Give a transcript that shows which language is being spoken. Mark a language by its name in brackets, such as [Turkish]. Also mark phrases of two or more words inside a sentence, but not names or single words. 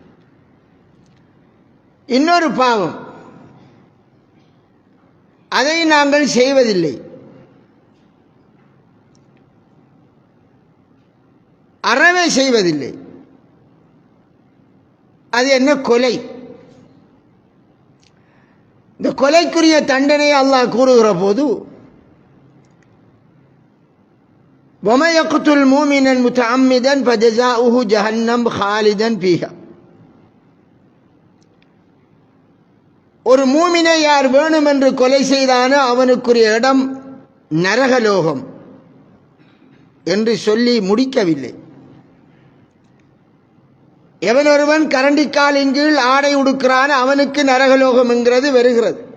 [Tamil] இன்னொரு பாவம், அதை நாங்கள் செய்வதில்லை. அறவே செய்வதில்லை. அது என்ன? கொலை. இந்த கொலைக்குரிய தண்டனையை அல்லாஹ் கூறுகிற போது, [Arabic] وَمَن يَقْتُلْ مُؤْمِنًا مُتَعَمِّدًا فَجَزَاؤُهُ جَهَنَّمُ خَالِدًا فِيهَا. [Tamil] ஒரு மூமினை யார் வேணும் என்று கொலை செய்தானோ அவனுக்குரிய இடம் நரகலோகம் என்று சொல்லி முடிக்கவில்லை. எவன் ஒருவன் கரண்டிக்காலின் கீழ் ஆடை உடுக்கிறான் அவனுக்கு நரகலோகம் என்கிறது வருகிறது.